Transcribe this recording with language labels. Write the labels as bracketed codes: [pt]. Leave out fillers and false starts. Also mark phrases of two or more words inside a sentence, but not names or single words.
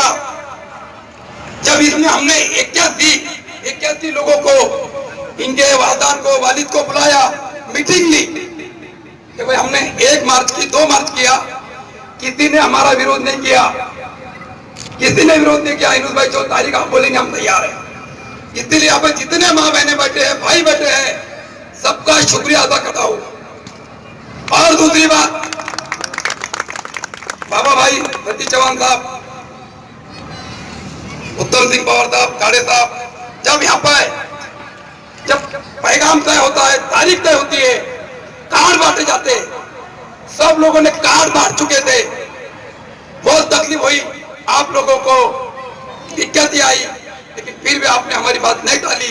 [ur] جب اس میں ہم نے 81 لوگوں کو، ان کے والدان کو، والد کو بلایا، میٹنگ لی کہ بھئی ہم نے 1 مارچ کی، 2 مارچ کیا، کسی نے ہمارا ویرودھ نہیں کیا، کسی نے ویرودھ نہیں کیا۔ انوس بھائی جو تاریخ آپ بولیں گے ہم تیار ہیں۔ اس لیے یہاں پہ جتنے ماں بہنیں بیٹھے ہیں، بھائی بیٹھے ہیں، سب کا شکریہ ادا کرتا ہوں۔ اور دوسری بات، بابا بھائی ستیش چوہان صاحب، اتم سنگھ پوار صاحب، کاڑے صاحب، جب یہاں پہ جب پیغام طے ہوتا ہے، تاریخ طے ہوتی ہے، کارڈ بانٹے جاتے ہیں، سب لوگوں نے کارڈ بانٹ چکے تھے، بہت تکلیف ہوئی، آپ لوگوں کو دقتیں آئی، لیکن پھر بھی آپ نے ہماری بات نہیں ٹالی۔